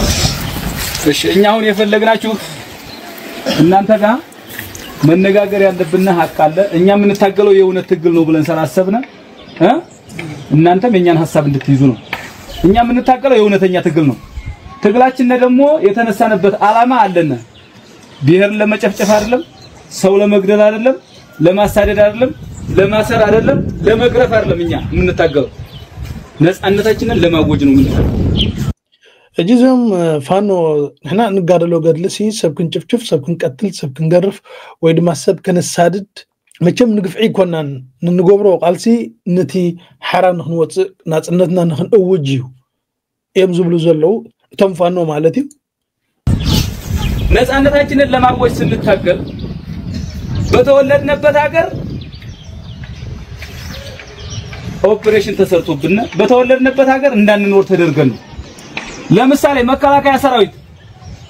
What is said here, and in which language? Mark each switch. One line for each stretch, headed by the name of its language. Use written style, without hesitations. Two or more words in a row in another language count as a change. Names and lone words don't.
Amharic: እሺ እኛ አሁን የፈለግናችሁ እናንተ ጋር መነጋገር ያለብንና ሐቅ አለ እኛ የምንታገለው የእውነት ትግል ነው ብለን ሰራሰብና እናንተም የኛን ሐሳብ እንድትይዙ ነው እኛ የምንታገለው የእውነተኛ ትግል ነው ትግላችን ደግሞ የተነሳነበት ዓላማ አለና ብሔር ለመጨፍጨፍ አይደለም ሰው ለመግደል አይደለም ለማሳደድ አይደለም ለማሰር አይደለም ለመግረፍ አይደለም እኛ የምንታገለው ነፃነታችንን ለማወጅ ነው የምንታገለው
Tigrinya: እጂዞም ፋኖ ንሕና ንጋደሎ ገድልሲ ሰብክን ጭፍጭፍ ሰብክን ቀትል ሰብክን ገርፍ ወይ ድማ ሰብ ከነሳድድ መቸም ንግፍዒ ኮናን ንንገብሮ ቃልሲ ነቲ ሐራ ንኽንወጽእ ናጽነትና ንኽንእውጅ እዩ እዮም ዝብሉ ዘለው እቶም ፋኖ ማለት እዩ
Amharic: ነፃነታችንን ለማወጅ ስንታገል በተወለድንበት ሀገር ኦፕሬሽን ተሰርቶብና በተወለድንበት ሀገር እንዳንኖር ተደርገን ነው ለምሳሌ መከላከያ ሰራዊት የመከላከያ